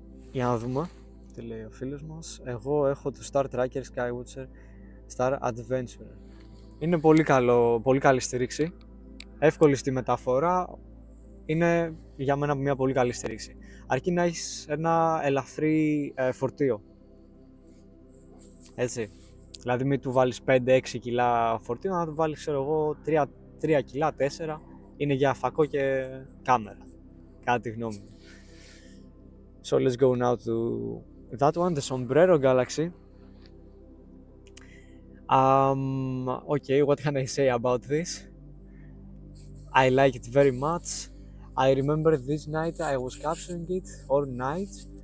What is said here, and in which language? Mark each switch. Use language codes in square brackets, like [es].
[el] Για να δούμε τι λέει ο φίλος μας. Εγώ έχω το Star Tracker Skywatcher Star Adventurer. Είναι πολύ καλή στήριξη. Εύκολη στη μεταφορά. Είναι για μένα μια πολύ καλή στήριξη. Αρκεί να έχεις ένα ελαφρύ φορτίο. Έτσι. Δηλαδή μην του βάλεις 5-6 κιλά φορτίο, να του βάλεις ξέρω εγώ 3 κιλά, 4. Είναι για φακό και κάμερα. Κατά τη γνώμη μου. [en] So let's go now to that one, the Sombrero Galaxy. Okay, what can I say about this? I like it very much. I remember this night I was capturing it, or night.